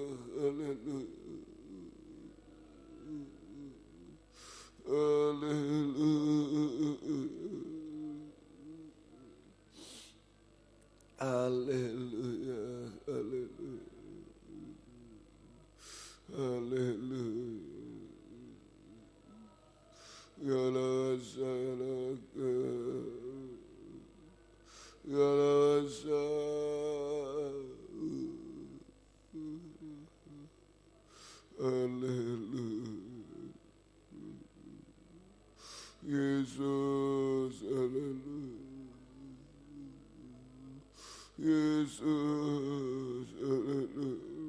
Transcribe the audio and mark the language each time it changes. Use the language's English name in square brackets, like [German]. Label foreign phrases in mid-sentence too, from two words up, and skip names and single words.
[Indonesian] Haleluya. Haleluya. Haleluya. Haleluya. Ya rasa, ya rasa. Haleluya. Yesus, haleluya. Yesus, haleluya.